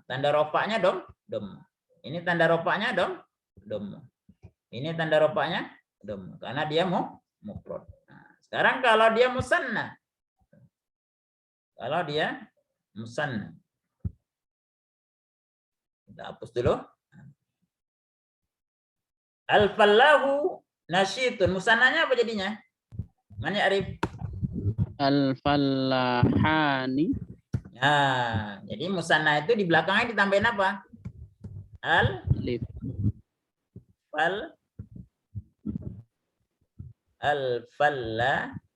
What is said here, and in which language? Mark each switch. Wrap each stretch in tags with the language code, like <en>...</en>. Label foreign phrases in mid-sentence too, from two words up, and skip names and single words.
<id>Tanda rofaknya dhammah. Ini tanda rofaknya dhammah. Ini tanda rofaknya dhammah karena dia mufrad. Nah, sekarang kalau dia musanna. Kalau dia musanna. Kita hapus dulu.</id> <ar>الفلاحُ ناشطٌ.</ar> <id>Musannanya apa jadinya? Mana Arif? Al-fallahani. Nah, jadi musanna itu di belakangnya ditambahin apa? Alif. Al-fallah.</id>